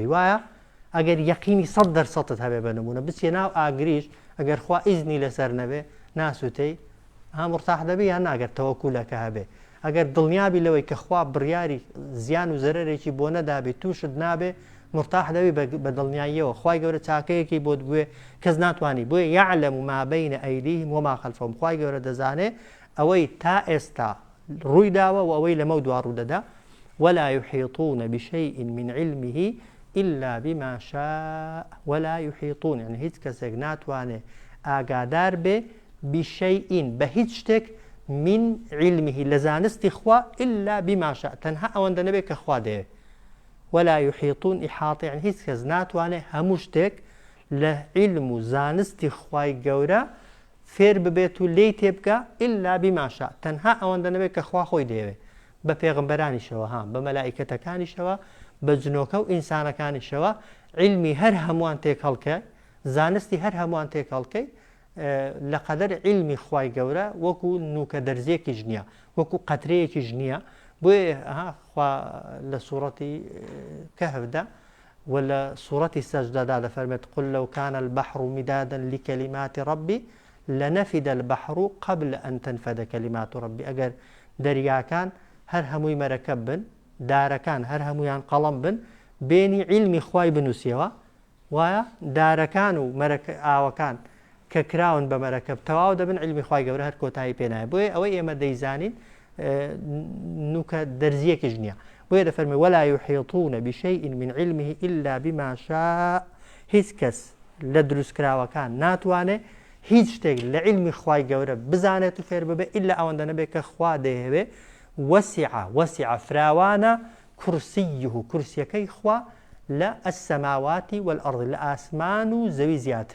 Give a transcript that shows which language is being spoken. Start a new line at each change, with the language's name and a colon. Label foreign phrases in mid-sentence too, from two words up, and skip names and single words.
Central Kurdish: وایە ئەگەر یەقینی 100% هەبێ بە نمونە بچێ ناو ئاگریش ئەگەر خوا ئیزنی لەسەر نەبێ ناسووتەی ها مرتاح دەبی یان ناگەر تەوەکولەکە هەبێ. ئەگەر دڵنیابی لەوەی کە خوا بڕیاری زیان و زەرەرێکی بۆ نەدابێت تووشت نابێ مرتاح دەبی بە دڵنیاییەوە خوای گەورە چاکەیەکی بۆت بوێ کەس ناتوانانی.
Arabic: بۆیە يعلم ما بين أيديهم وما خلفهم،
Central Kurdish: خوای گەورە دەزانێ ئەوەی تا ئێستا ڕووی داوە و ئەوەی لەمە دوا ڕوو دەدا.
Arabic: ولا يحيطون بشيء من علمه إلا بما شاء. ولا يحيطون
Central Kurdish: يعني هیچ کەسێک ناتوانێ ئاگادار بێ بشيء بە هیچ شتێک
Arabic: من علمه
Central Kurdish: لزانستی خوا
Arabic: إلا بما شاء،
Central Kurdish: تەنها ئەوەندە نەبێت کە خوا دەیە.
Arabic: ولا يحيطون إحاطة
Central Kurdish: يعني هیچ کەس ناتوانێ هەموو شتێک لە علم و زانستی خوای گەورە فێر ببێت و لێی تێبکە
Arabic: إلا بما شاء،
Central Kurdish: تەنها ئەوەندە نەبێت کە خوا خۆی دەیەوێت. بە پێغمبەرانیشەوە ها بە مەلائیکەتەکانیشەوە بە جنۆکە و ئینسانەکانیشەوە علمی هەر هەمووان تێک هەڵکە، زانستی هەر هەمووان تێک هەڵکەی لە قەدەر علمی خوای گەورە وەکو نوکە دەرزێکی ژنیە، وەکو قەترەیەکی ژنیە. بۆیە خوا لە سوورەتی کەهفدا و لە سوورەتی سەجدەدا دەفەرمێت
Arabic: قل لو كان البحر مدادا لكلمات ربي لنفد البحر قبل أن تنفد كلمات ربي.
Central Kurdish: ئەگەر دەریاکان هەر هەمووی مەرەکەب بن، دارەکان هەر هەموویان قەڵەم بن، بێنی علمی خوای بنووسیەوە، وایە دارەکان و ئاوەکان کە کراون بە مەرەکەب تەواو دەبن علمی خوای گەورە هەر کۆتایی پێنایە. بۆیە ئەوەی ئێمە دەیزانین نوکە دەرزیەکیش نییە. بۆیە دەفەرمێ
Arabic: ولا يحيطون بشيء من علمه إلا بما شاء.
Central Kurdish: هیچ کەس لە دروستکراوەکان ناتوانێ هیچ شتێک لە علمی خوای گەورە بزانێت و فێر ببێ ئیلا ئەوەندە نەبێت کە خوا دەیەوێ. وسع فراوانە کورسیه کورسیەکەی خوا لە السەماواتی والأرض لە ئاسمان و زەوی زیاتر.